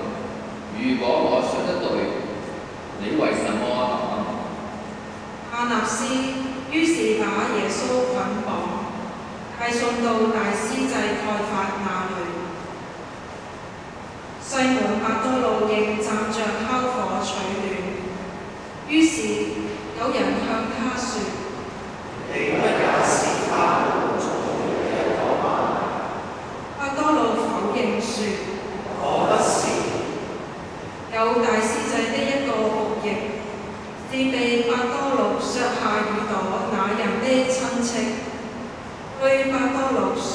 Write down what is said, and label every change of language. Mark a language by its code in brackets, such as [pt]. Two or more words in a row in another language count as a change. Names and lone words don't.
[zh] 如果我說得對，你為什麼答？亞納斯於是把耶穌捆綁，帶送到大司祭蓋法那裏。西滿伯多祿仍站着烤火取暖。於是有人向他說： 你不也是他們中的一個嗎？伯多祿否認說： 我不是。有大司祭的一個僕役，是被伯多祿削下耳朵那人的親戚，對伯多祿說：